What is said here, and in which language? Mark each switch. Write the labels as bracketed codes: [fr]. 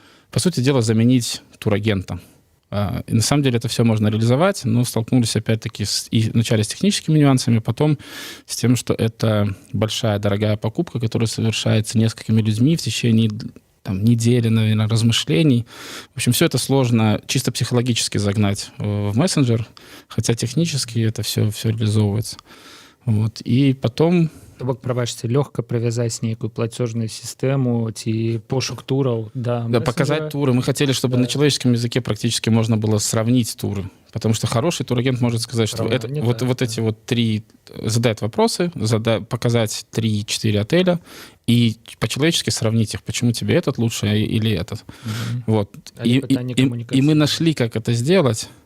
[ru] По сути дела, заменить турагента. И на самом деле это все можно реализовать, но столкнулись опять-таки вначале с техническими нюансами, потом с тем, что это большая, дорогая покупка, которая совершается несколькими людьми в течение недели, наверное, размышлений. В общем, все это сложно чисто психологически загнать в мессенджер, хотя технически это все реализовывается. И потом... [be] То бок, прабачце, лёгка прывязаць нейкую [ru] платежную систему [be] ці пошук тураў да [ru] показать туры. Мы хотели, чтобы на человеческом языке практически можно было сравнить туры. Потому что хороший турагент может сказать, что эти три... Задать вопросы, показать 3-4 отеля и по-человечески сравнить их. Почему тебе этот лучше или этот. И мы нашли, как это сделать.